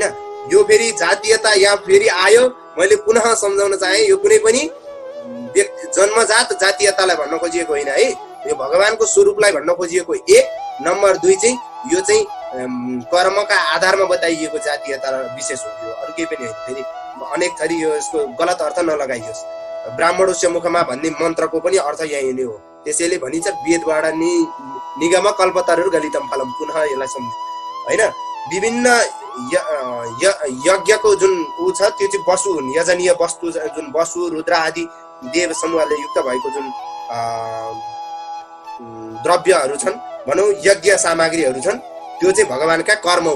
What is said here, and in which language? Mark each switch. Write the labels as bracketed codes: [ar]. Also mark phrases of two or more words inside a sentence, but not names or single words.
[ne] यो फेरि जातीयता यहाँ फेरि आयो, मैले पुनः सम्झाउन चाहे, यो कुनै पनि जन्मजात जातीयतालाई भन्न खोजिएको होइन है, यो भगवानको स्वरूपलाई भन्न खोजिएको। 1 नम्बर 2 चाहिँ यो चाहिँ कर्मका आधारमा बताइएको जातीयता विशेष हो, यो अरु केही पनि होइन। फेरि अनेक थरी यो यसको गलत अर्थ नलगाइयोस्। ब्राह्मणोस्य मुखमा भन्ने मन्त्रको पनि अर्थ यही नै हो। त्यसैले भनिन्छ वेदबाट [sa] निगम कल्पतरुर गलितम फलम, [ne] पुनः यसलाई सम्झ हैन। विभिन्न यज्ञको जुन उ छ त्यो चाहिँ वसु हुन्, यजनीय वस्तु जुन वसु रुद्र आदि देव समूहले युक्त भएको जुन द्रव्यहरू छन् भनौँ, यज्ञ सामग्रीहरू छन्, त्यो चाहिँ भगवानका कर्म हुन्।